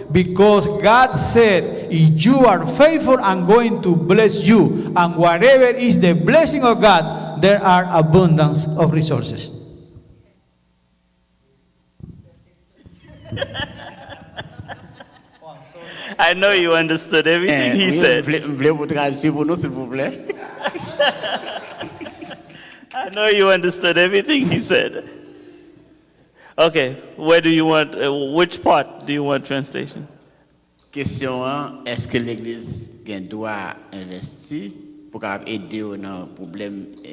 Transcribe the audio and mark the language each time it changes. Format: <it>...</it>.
<en>Because God said, if you are faithful, I'm going to bless you. And whatever is the blessing of God, there are abundance of resources. I know you understood everything he said.</en> <fr>Voulez-vous traduire pour nous, s'il vous plaît?</fr> <en>I know you understood everything he said. Okay, where do you want, which part do you want translation?</en> <fr>Question 1, est-ce que l'Église doit investir pour aider dans problème</fr>